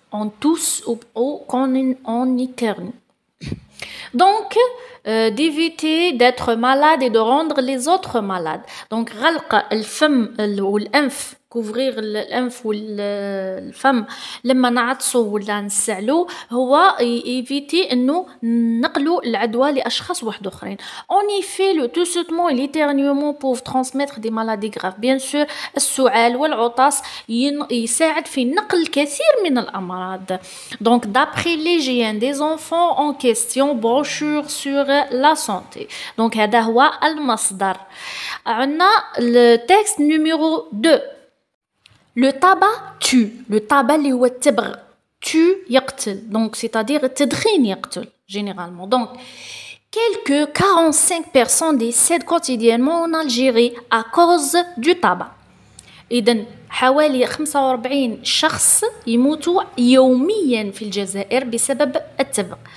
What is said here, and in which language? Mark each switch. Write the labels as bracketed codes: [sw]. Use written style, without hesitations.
[fr] On tousse ou quand on éternue. Donc, d'éviter d'être malade et de rendre les autres malades. [ar] Donc, غلق الفم والأنف, [fr] couvrir [ar] الأنف والفم لما نعطسوا ولا نسعلوا هو [fr] éviter [ar] إنه نقلوا العدوى لأشخاص واحد آخرين. [fr] En effet, le toussement et l'éternuement peuvent transmettre des maladies graves. [ar] Bien sûr, السعال والعطاس يساعد في نقل الكثير من الأمراض. [fr] Donc, d'après l'hygiène des enfants en question, brochure sur la santé. [ar] Donc, هذا هو المصدر. عندنا [fr] le texte numéro 2. Le tabac tue. Le tabac [ar] اللي هو التبغ [fr] tue [ar] يقتل. [fr] Donc, c'est-à-dire [ar] التدخين يقتل [fr] généralement. Donc, quelques 45 personnes décèdent quotidiennement en Algérie à cause du tabac. [ar] إذن حوالي 45 شخص يموتوا يوميا في الجزائر بسبب التبغ.